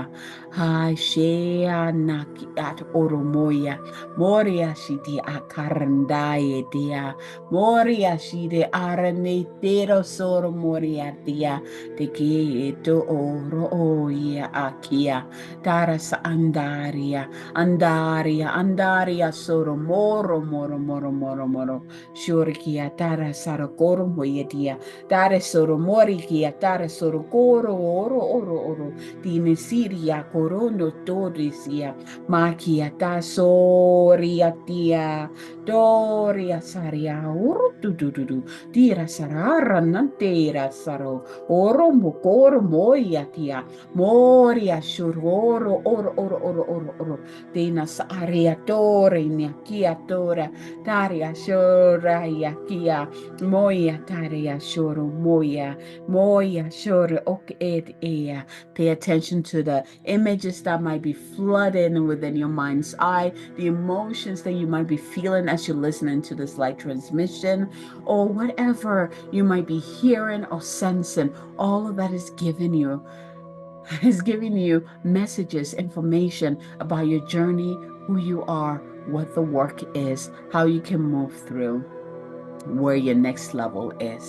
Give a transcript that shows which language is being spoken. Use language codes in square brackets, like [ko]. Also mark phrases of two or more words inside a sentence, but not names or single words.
[en] Hai shea naki at oromoya. Moria shiti akarandaye dia. Moria shide aranetero soro moria dia. Te ki eto oro oia akia. Tara sa andaria. Andaria. Andaria soro moro moro moro moro moro. Shurikia tara sarakoro moya dia. Tara soro morikia. Tara soro koro oro oro oro. Tine siria corono torisia makia ta soria tia doria saria urutududu tira sarara nantera saro oro mokoro moia tia moria shuroro oro tina saria tore kia tora taria shora kia moia taria shoro moia shore ok ed ea. Pay attention to the images that might be flooding within your mind's eye, the emotions that you might be feeling as you're listening to this light transmission, or whatever you might be hearing or sensing. All of that is giving you messages, information about your journey, who you are, what the work is, how you can move through, where your next level is.